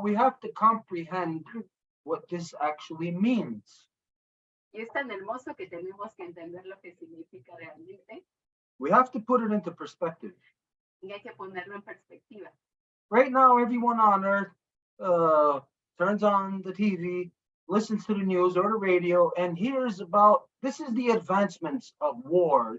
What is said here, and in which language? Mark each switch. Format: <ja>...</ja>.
<en>We have to comprehend what this actually means.</en> <es>Y es tan hermoso que tenemos que entender lo que significa realmente.</es> <en>We have to put it into perspective.</en> <es>Y hay que ponerlo en perspectiva.</es> <en>Right now, everyone on earth turns on the TV, listens to the news or the radio, and hears about, this is the advancements of war.</en>